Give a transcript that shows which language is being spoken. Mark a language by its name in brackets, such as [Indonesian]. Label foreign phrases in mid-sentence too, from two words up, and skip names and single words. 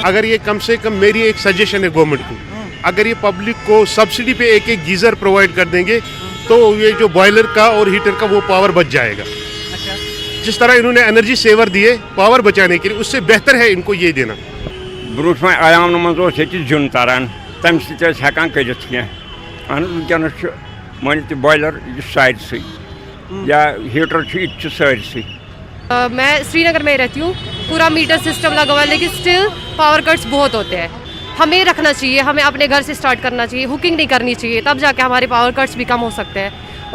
[Hindi] अगर ये कम से कम, मेरी एक सजेशन है गवर्नमेंट को, अगर ये पब्लिक को सब्सिडी पे एक [English] geyser provide [Hindi] कर देंगे तो ये जो बॉयलर का और हीटर का वो पावर बच जाएगा। अच्छा। जिस तरह इन्होंने [English] energy saver [Hindi] दिए पावर बचाने के लिए, उससे बेहतर है इनको ये देना। [Kashmiri] ब्रूट में आयाम मज जुन तारान तम हेकान कर मान [Hindi] बॉयलर साइड से या हीटर साइड से। मैं श्रीनगर में रहती हूँ, पूरा [English] meter system [Hindi] लगा हुआ है, लेकिन [English] still power cuts [Hindi] बहुत होते हैं। हमें रखना चाहिए, हमें अपने घर से स्टार्ट करना चाहिए, हुकिंग नहीं करनी चाहिए, तब जाके हमारे [English] power cuts [Hindi] भी कम हो सकते हैं।